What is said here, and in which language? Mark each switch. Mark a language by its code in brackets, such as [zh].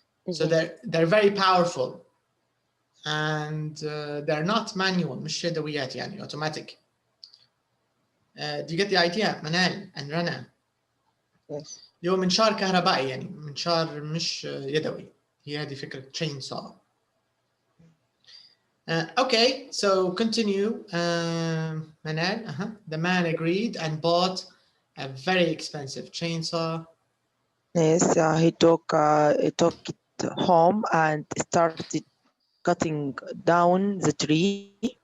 [en] So they're very powerful and they're not manual، [ar] مش يدويات يعني [en] automatic. Do you get the idea منال and Rana؟ Yes. [ar] اللي هو منشار كهربائي يعني منشار مش يدوي. هي هذه فكرة chainsaw. [en] Okay, so continue. Manal, the man agreed and bought a very expensive chainsaw. Yes, he took it home and started cutting down the tree.